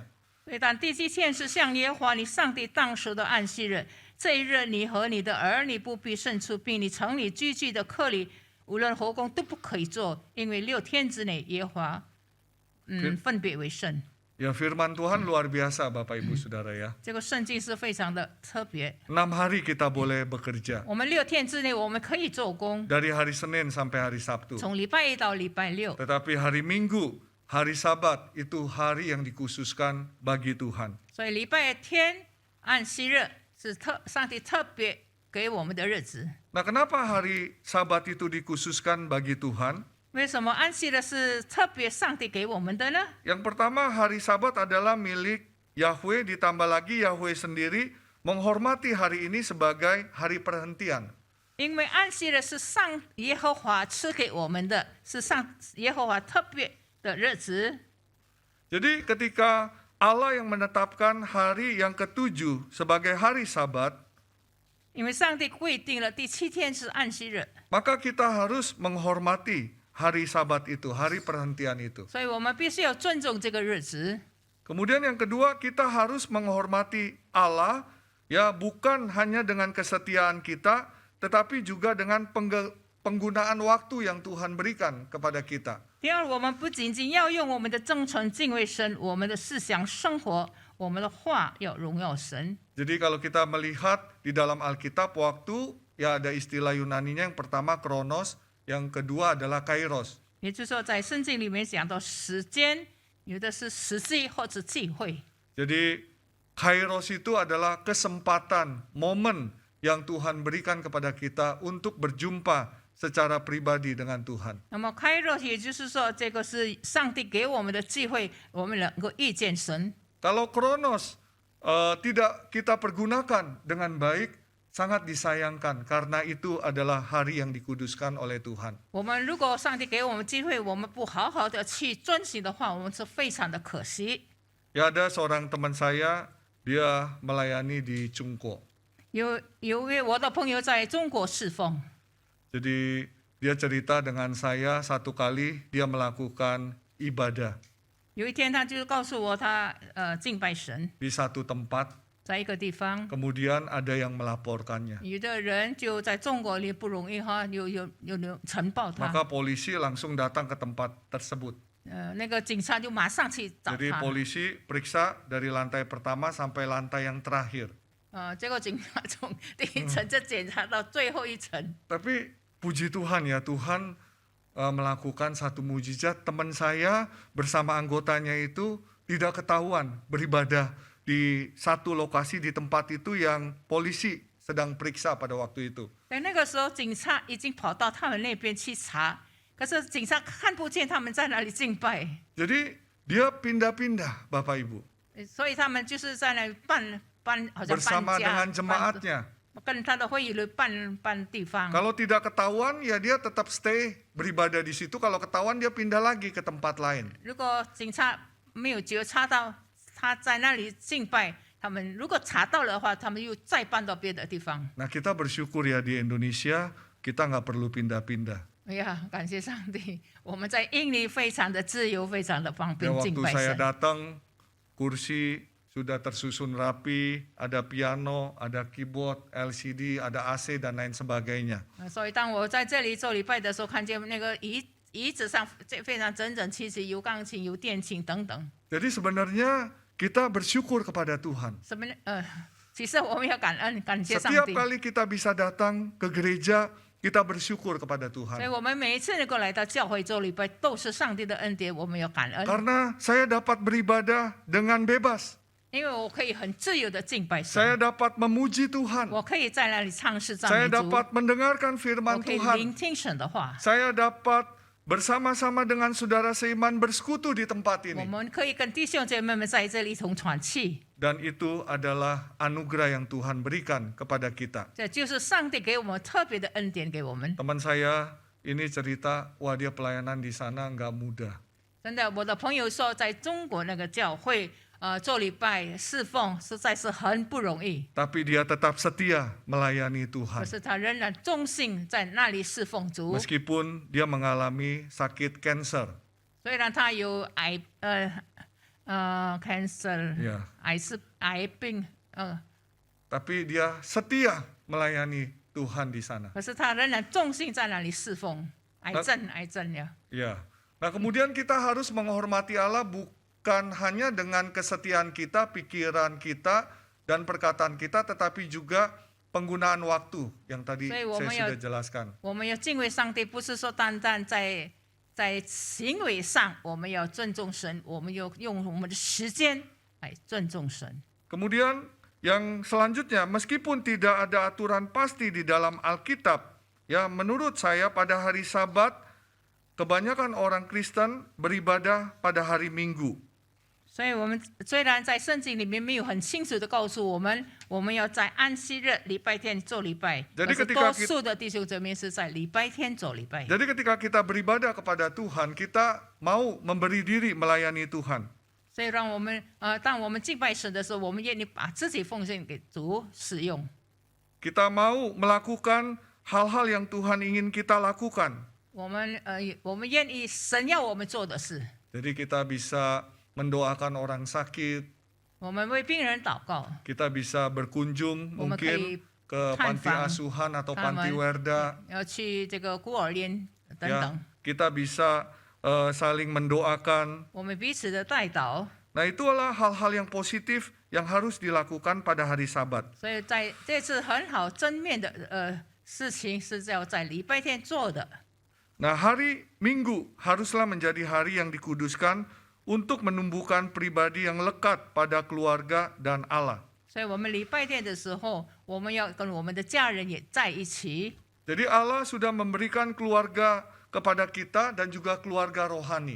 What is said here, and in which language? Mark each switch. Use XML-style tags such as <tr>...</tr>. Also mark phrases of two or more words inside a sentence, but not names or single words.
<zh>所以当第7天是向耶和华你上帝当守的安息日，这一日你和你的儿女不必牲畜，并你城里居住的客旅，无论活工都不可以做，因为6天之内耶和华分别为圣。</zh> <id>Ya firman Tuhan luar biasa Bapak Ibu Saudara ya.</id> <zh>这个圣经是非常的特别。</zh> <id>6 hari kita boleh bekerja.</id> <zh>我们6天之内我们可以做工，</zh> <id>Dari hari Senin sampai hari Sabtu.</id> <zh>从礼拜1到礼拜6。</zh> <id>Tetapi hari Minggu, hari Sabat itu hari yang dikhususkan bagi Tuhan.</id> <zh>所以礼拜天安息日是上帝特别给我们的日子。</zh> <id>Nah, kenapa hari Sabat itu dikhususkan bagi Tuhan?</id> <zh>为什么安息日是特别上帝给我们的呢？</zh> <id>Yang pertama, hari Sabat adalah milik Yahweh, ditambah lagi Yahweh sendiri menghormati hari ini sebagai hari perhentian.</id> <zh>因为安息日是耶和华赐给我们的，是耶和华特别的日子。</zh> <id>Jadi ketika Allah yang menetapkan hari yang ke-7 sebagai hari Sabat,</id> <zh>因为上帝规定了第7天是安息日，</zh> <id>maka kita harus menghormati hari Sabat itu, hari perhentian itu.</id> <zh>所以我们必须要尊重这个日子。</zh> <id>Kemudian yang kedua, kita harus menghormati Allah, ya bukan hanya dengan kesetiaan kita, tetapi juga dengan penggunaan waktu yang Tuhan berikan kepada kita.</id> <zh>第二，我们不仅仅要用我们的真诚敬畏神，我们的思想生活，我们的话要荣耀神。</zh> <id>Jadi kalau kita melihat di dalam Alkitab waktu, ya ada istilah Yunaninya, yang pertama kronos, yang kedua adalah kairos.</id> <zh>也就是说，在圣经里面讲到时间，有的是时机或者机会。</zh> <id>Jadi kairos itu adalah kesempatan, momen yang Tuhan berikan kepada kita untuk berjumpa secara pribadi dengan Tuhan.</id> <zh>那么开若也就是说，这个是上帝给我们的机会，我们能够遇见神。</zh> <id>Kalau Kronos tidak kita pergunakan dengan baik, sangat disayangkan karena itu adalah hari yang dikuduskan oleh Tuhan.</id> <zh>我们如果上帝给我们机会，我们不好好的去遵循的话，我们是非常的可惜。</zh> <id>Ya, ada seorang teman saya, dia melayani di Cungko.</id> <zh>有一位我的朋友在中国侍奉，</zh> <id>Jadi dia cerita dengan saya satu kali dia melakukan ibadah</id> <zh>有一天他就告诉我他敬拜神，</zh> <id>di satu tempat,</id> <zh>在一个地方，</zh> <id>kemudian ada yang melaporkannya.</id> <zh>有的人就在中国里不容易哈，有呈报他，</zh> <id>Maka polisi langsung datang ke tempat tersebut.</id> <zh>那个警察就马上去找</zh> <id>Jadi</id> <zh>他，</zh> <id>polisi periksa dari lantai pertama sampai lantai yang terakhir.</id> <zh>结果警察从第一层就检查到最后一层。</zh> <id>Tapi puji Tuhan ya, Tuhan melakukan satu mujizat. Teman saya bersama anggotanya itu tidak ketahuan beribadah di satu lokasi di tempat itu yang polisi sedang periksa pada waktu itu.</id> <zh>但那个时候警察已经跑到他们那边去查，可是警察看不见他们在那里敬拜，</zh> <id>Jadi dia pindah-pindah Bapak Ibu</id> <zh>所以他们就是在那里好像</zh> <id>bersama</id> <zh>搬家</zh> <id>dengan，jemaatnya.</id> <zh>跟他的会议里搬地方。</zh> <id>Kalau tidak ketahuan ya dia tetap stay beribadah di situ. Kalau ketahuan dia pindah lagi ke tempat lain.</id> <zh>如果警察没有觉察到他在那里敬拜，他们如果查到了的话，他们又再搬到别的地方。</zh> <id>Nah kita bersyukur ya di Indonesia kita nggak perlu pindah-pindah.</id> <zh>哎呀，感谢上帝，我们在印尼非常的自由，非常的方</zh> <id>Ya</id> <zh>便敬</zh> <id>waktu</id> <zh>拜</zh> <id>saya</id> <zh>神。</zh> <id>datang kursi sudah tersusun rapi, ada piano, ada keyboard, LCD, ada AC dan lain sebagainya.</id> <zh>所以当我在这里做礼拜的时候，看见那个椅子上非常整整齐齐，有钢琴、有电琴等等。</zh> <id>Jadi sebenarnya kita bersyukur kepada Tuhan.</id> <zh>其实我们要感恩，感谢上</zh> <id>Setiap</id> <zh>帝。</zh> <id>kali kita bisa datang ke gereja, kita bersyukur kepada</id> <zh>所以</zh> <id>Tuhan.</id> <zh>我们每一次能够来到教会做礼拜，都是上帝的恩典，我们要感恩。</zh> <id>Karena saya dapat beribadah dengan bebas.</id> <zh>因为我可以很自由的敬拜</zh> <id>Saya</id> <zh>神，</zh> <id>dapat memuji Tuhan.</id> <zh>我可以在那里唱诗赞</zh> <id>Saya</id> <zh>美主，</zh> <id>dapat mendengarkan</id> <zh>我</zh> <id>firman</id> <zh>可以</zh> <id>Tuhan.</id> <zh>聆听神的话，</zh> <id>Saya dapat bersama-sama dengan saudara seiman bersekutu di tempat</id> <zh>我</zh> <id>ini.</id> <zh>们可以跟弟兄姐妹们在这里一同喘气。</zh> <id>Dan itu adalah anugerah yang Tuhan berikan kepada kita.</id> <zh>这就是上帝给我们特别的恩典给我们。</zh> <id>Teman saya ini cerita, wah dia pelayanan di sana nggak mudah.</id> <zh>真的，我的朋友说，在中国那个教会，做礼拜侍奉实在是很不容易，</zh> <id>Tapi dia tetap setia melayani</id> <zh>可</zh> <id>Tuhan.</id> <zh>是他仍然忠心在那里侍奉主。</zh> <id>Meskipun dia mengalami sakit kanker.</id> <zh>虽然他有cancer，</zh> <id>Ya.</id> <zh>癌病， Tapi dia setia melayani Tuhan di sana. 可是他仍然忠心在那里侍奉。癌症呀。</zh> <id>Ya. Nah, kemudian kita harus menghormati Allah bukan hanya dengan kesetiaan kita, pikiran kita, dan perkataan kita, tetapi juga penggunaan waktu yang tadi Saya saya sudah jelaskan.</id> <zh>我们要敬畏上帝，不是说单单在行为上，我们要尊重神，我们要用我们的时间来尊重神。</zh> <id>Kemudian yang selanjutnya, meskipun tidak ada aturan pasti di dalam Alkitab, ya menurut saya pada hari Sabat, kebanyakan orang Kristen beribadah pada hari Minggu.</id> <zh>所以，我们虽然在圣经里面没有很清楚的告诉我们，我们要在安息日礼拜天做礼拜，</zh> <id>Jadi</id> <zh>可是</zh> <id>ketika</id> <zh>多数的弟兄姊妹是在礼拜天做礼拜。</zh> <id>Jadi ketika kita beribadah kepada Tuhan, kita mau memberi diri melayani Tuhan.</id> <zh>所以，让我们当我们敬拜神的时候，我们愿意把自己奉献给主使用。</zh> <id>Kita mau melakukan hal-hal yang Tuhan ingin kita lakukan.</id> <zh>我们愿意神要我们做的事，</zh> <id>Jadi kita bisa mendoakan orang sakit,</id> <zh>我们为病人祷告，</zh> <id>kita bisa berkunjung Mungkin mungkin ke panti kanfang, asuhan atau taman. panti werda.</id> <zh>要去这个孤儿院等</zh> <id>Ya,</id> <zh>等，</zh> <id>kita bisa saling mendoakan.</id> <zh>我们彼此的代祷。</zh> <id>Nah, itulah hal-hal yang positif yang harus dilakukan pada hari Sabat.</id> <zh>所以在这次很好正面的事情是要在礼拜天做的。</zh> <id>Nah, hari Minggu haruslah menjadi hari yang dikuduskan untuk menumbuhkan pribadi yang lekat pada keluarga dan Allah.</id> <zh>所以我们礼拜天的时候，我们要跟我们的家人也在一起。</zh> <id>Jadi Allah sudah memberikan keluarga kepada kita dan juga keluarga rohani.</id>